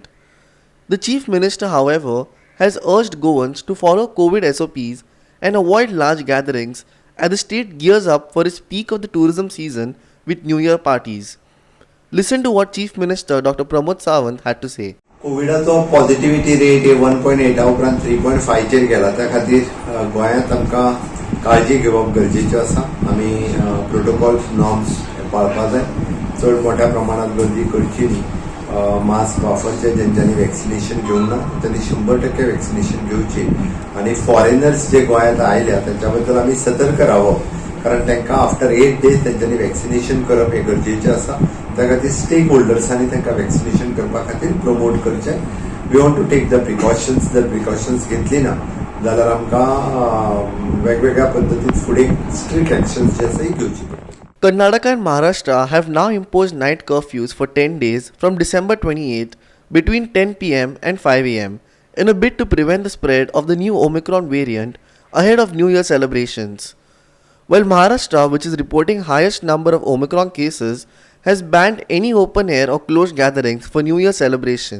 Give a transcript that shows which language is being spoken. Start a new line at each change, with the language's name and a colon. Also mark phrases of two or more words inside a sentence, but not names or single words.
English: The Chief Minister, however, has urged Goans to follow COVID SOPs and avoid large gatherings as the state gears up for its peak of the tourism season with New Year parties. Listen to what Chief Minister Dr. Pramod Sawant had to say.
Konkani: कोविडाचो
English: positivity rate
Konkani: 1.8 उपरांत 3.5 चेर गेला. त्या खातीर गोंयांत आमकां काळजी घेवप गरजेचें आसा. आमी
English: protocol norms
Konkani: पाळपाक जाय. चड मोठ्या प्रमाणात गर्दी करची न्ही. मास्क वापरचे. जेंच्यांनी वॅक्सिनेशन घेवंक ना त्यांनी 100% वॅक्सिनेशन घेवची. आनी फॉरेनर्स जे गोंयांत आयल्या त्यांच्या बद्दल आमी सतर्क रावप, कारण तांकां
English: after 8 days
Konkani: त्यांच्यांनी वॅक्सिनेशन करप हे गरजेचें आसा. त्या खातीर स्टेक होल्डर्सांनी तांकां वॅक्सिनेशन करपा खातीर प्रमोट करचें.
English: We want to take the precautions.
Konkani: जर प्रिकॉशन्स घेतली ना जाल्यार आमकां वेगवेगळ्या पद्दतीन फुडें
English: strict actions
Konkani: जे आसा ती घेवची पडटली.
English: Karnataka and Maharashtra have now imposed night curfews for 10 days from December 28th between 10 p.m. and 5 a.m. in a bid to prevent the spread of the new Omicron variant ahead of New Year celebrations. While Maharashtra, which is reporting highest number of Omicron cases, has banned any open air or closed gatherings for New Year celebration.